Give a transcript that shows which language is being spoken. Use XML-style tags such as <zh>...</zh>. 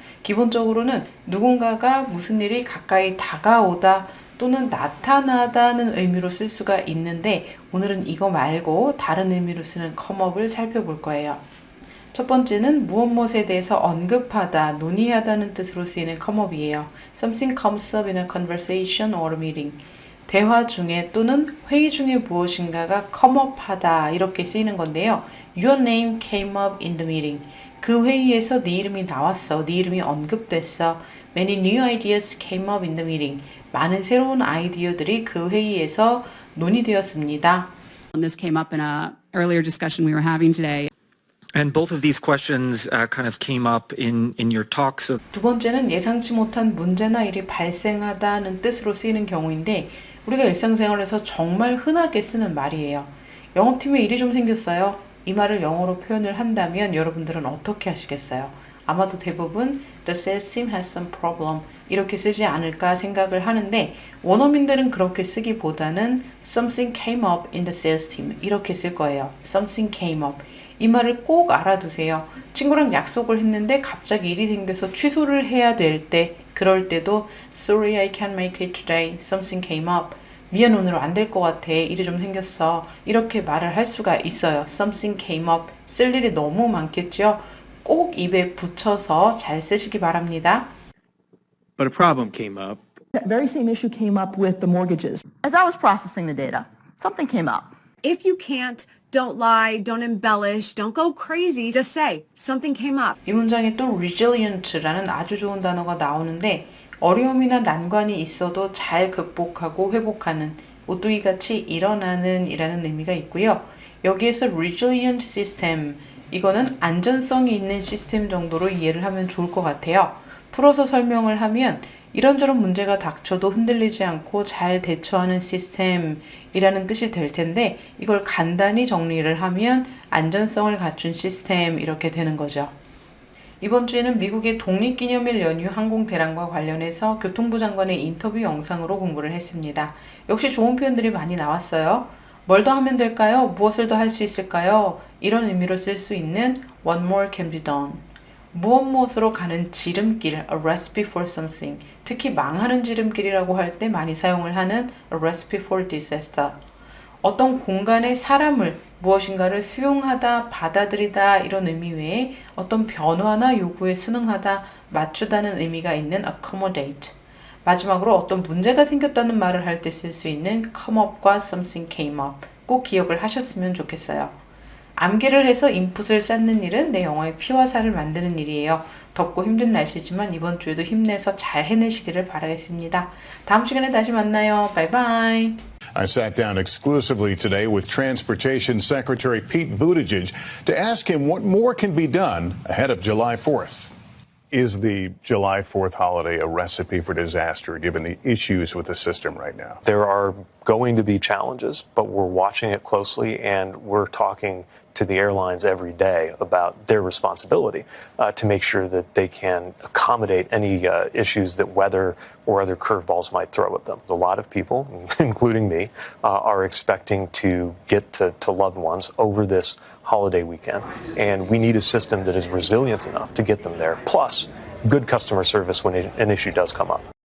<ko>기본적으로는 누군가가 무슨 일이 가까이 다가오다 또는 나타나다는 의미로 쓸 수가 있는데 오늘은 이거 말고 다른 의미로 쓰는 come up을 살펴볼 거예요. 첫 번째는 무엇에 대해서 언급하다, 논의하다는 뜻으로 쓰이는 come up이에요.</ko> <en>Something comes up in a conversation or a meeting.</en> <ko>대화 중에 또는 회의 중에 무엇인가가 come up 하다 이렇게 쓰이는 건데요.</ko> <en>Your name came up in the meeting.</en> <ko>그 회의에서 네 이름이 나왔어. 네 이름이 언급됐어.</ko> <en>Many new ideas came up in the meeting.</en> <ko>많은 새로운 아이디어들이 그 회의에서 논의되었습니다.</ko> <en>This came up in an earlier discussion we were having today. And both of these questions kind of came up in your talk. So</en> <ko>두 번째는 예상치 못한 문제나 일이 발생하다는 뜻으로 쓰이는 경우인데 우리가 일상생활에서 정말 흔하게 쓰는 말이에요. 영업팀에 일이 좀 생겼어요. 이 말을 영어로 표현을 한다면 여러분들은 어떻게 하시겠어요? 아마도 대부분</ko> <en>The sales team has some problem</en> <ko>이렇게 쓰지 않을까 생각을 하는데 원어민들은 그렇게 쓰기보다는</ko> <en>Something came up in the sales team</en> <ko>이렇게 쓸 거예요.</ko> <en>Something came up</en> <ko>이 말을 꼭 알아두세요. 친구랑 약속을 했는데 갑자기 일이 생겨서 취소를 해야 될 때 그럴 때도</ko> <en>Sorry, I can't make it today. Something came up.</en> <ko>미안, 오늘 안 될 것 같아. 일이 좀 생겼어. 이렇게 말을 할 수가 있어요.</ko> <en>Something came up.</en> <ko>쓸 일이 너무 많겠죠? 꼭 입에 붙여서 잘 쓰시기 바랍니다.</ko> <en>but a problem came up. That very same issue came up with the mortgages. As I was processing the data, something came up. If you can't, don't lie, don't embellish, don't go crazy. Just say, something came up.</en> <ko>이 문장에 또 resilient라는 아주 좋은 단어가 나오는데 어려움이나 난관이 있어도 잘 극복하고 회복하는 오뚜기같이 일어나는 이라는 의미가 있고요. 여기에서 resilient system 이거는 안전성이 있는 시스템 정도로 이해를 하면 좋을 것 같아요. 풀어서 설명을 하면 이런저런 문제가 닥쳐도 흔들리지 않고 잘 대처하는 시스템이라는 뜻이 될 텐데 이걸 간단히 정리를 하면 안전성을 갖춘 시스템 이렇게 되는 거죠. 이번 주에는 미국의 독립기념일 연휴 항공대란과 관련해서 교통부 장관의 인터뷰 영상으로 공부를 했습니다. 역시 좋은 표현들이 많이 나왔어요. 뭘 더 하면 될까요? 무엇을 더 할 수 있을까요? 이런 의미로 쓸 수 있는</ko> <en>What more can be done?</en> <ko>무엇으로 가는 지름길,</ko> <en>a recipe for something.</en> <ko>특히 망하는 지름길이라고 할 때 많이 사용을 하는</ko> <en>a recipe for disaster.</en> <ko>어떤 공간의 사람을 무엇인가를 수용하다, 받아들이다 이런 의미 외에 어떤 변화나 요구에 순응하다, 맞추다는 의미가 있는 accommodate. 마지막으로 어떤 문제가 생겼다는 말을 할 때 쓸 수 있는 come up과</ko> <en>something came up.</en> <ko>꼭 기억을 하셨으면 좋겠어요. 암기를 해서 인풋을 쌓는 일은 내 영어의 피와 살을 만드는 일이에요. 덥고 힘든 날씨지만 이번 주에도 힘내서 잘 해내시기를 바라겠습니다. 다음 시간에 다시 만나요. 바이바이.</ko> <en>I sat down exclusively today with Transportation Secretary Pete Buttigieg to ask him what more can be done ahead of July 4th. Is the July 4th holiday a recipe for disaster given the issues with the system right now? There are going to be challenges, but we're watching it closely and we're talking to the airlines every day about their responsibility to make sure that they can accommodate any issues that weather or other curveballs might throw at them. A lot of people, including me, are expecting to get to loved ones over this holiday weekend, and we need a system that is resilient enough to get them there, plus good customer service when an issue does come up.</en>